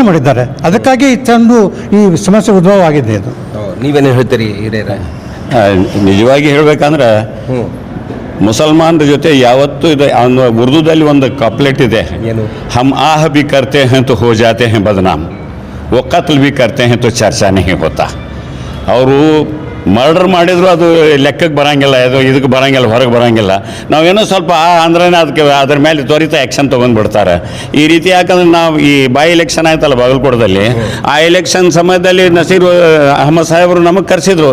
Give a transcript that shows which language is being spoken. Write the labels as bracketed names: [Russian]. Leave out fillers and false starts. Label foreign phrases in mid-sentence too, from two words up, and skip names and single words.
[Kannada] ಮಾಡಿದ್ದಾರೆ. ಅದಕ್ಕಾಗಿ ಇಷ್ಟೊಂದು ಈ ಸಮಸ್ಯೆ ಉದ್ಭವ ಆಗಿದೆ. ಅದು ನೀವೇನು ಹೇಳ್ತೀರಿ ಹಿರಿಯರೇ? ನಿಜವಾಗಿ ಹೇಳ್ಬೇಕಂದ್ರೆ ಮುಸಲ್ಮಾನರ ಜೊತೆ ಯಾವತ್ತೂ ಇದೆ. ಉರ್ದುದಲ್ಲಿ ಒಂದು ಕಪ್ಲೆಟ್ ಇದೆ, [Urdu] ہم آہ بھی کرتے ہیں تو ہو جاتے ہیں بدنام, وہ قتل بھی کرتے ہیں تو چرچا نہیں ہوتا. [Kannada] ಅವರು ಮರ್ಡರ್ ಮಾಡಿದ್ರು ಅದು ಲೆಕ್ಕಕ್ಕೆ ಬರೋಂಗಿಲ್ಲ, ಅದು ಇದಕ್ಕೆ ಬರೋಂಗಿಲ್ಲ, ಹೊರಗೆ ಬರೋಂಗಿಲ್ಲ. ನಾವೇನೋ ಸ್ವಲ್ಪ ಅಂದ್ರೆ ಅದಕ್ಕೆ ಅದ್ರ ಮೇಲೆ ತ್ವರಿತ ಆ್ಯಕ್ಷನ್ ತೊಗೊಂಡ್ಬಿಡ್ತಾರೆ. ಈ ರೀತಿ ಯಾಕಂದ್ರೆ ನಾವು ಈ ಬಾಯಿ ಎಲೆಕ್ಷನ್ ಆಯ್ತಲ್ಲ ಬಾಗಲಕೋಟದಲ್ಲಿ, ಆ ಎಲೆಕ್ಷನ್ ಸಮಯದಲ್ಲಿ ನಸೀರ್ ಅಹಮದ್ ಸಾಹೇಬರು ನಮಗೆ ಕರೆಸಿದ್ರು.